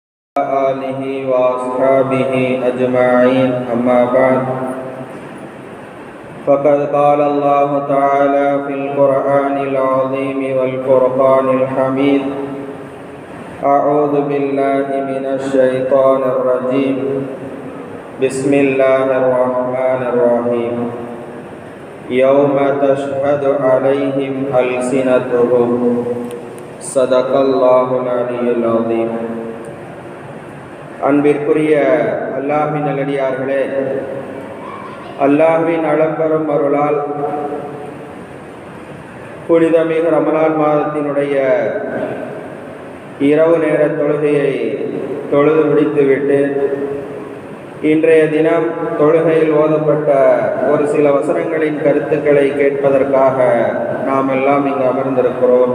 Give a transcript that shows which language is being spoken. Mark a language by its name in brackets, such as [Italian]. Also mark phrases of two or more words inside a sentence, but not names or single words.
[Arabic] آله وأصحابه أجمعين أما بعد فقد قال الله تعالى في القرآن العظيم والفرقان الحميد أعوذ بالله من الشيطان الرجيم بسم الله الرحمن الرحيم يوم تشهد عليهم ألسنتهم صدق الله العلي العظيم. [Tamil] அன்பிற்குரிய அல்லாஹ்வின் நல்லடியார்களே, அல்லாஹ்வின் அளப்பெரும் அருளால் புனிதமிகு ரமலான் மாதத்தினுடைய இரவு நேர தொழுகையை தொழுது முடித்துவிட்டு இன்றைய தினம் தொழுகையில் ஓதப்பட்ட ஒரு சில வசனங்களின் கருத்துக்களை கேட்பதற்காக நாம் எல்லாம் இங்கு அமர்ந்திருக்கிறோம்.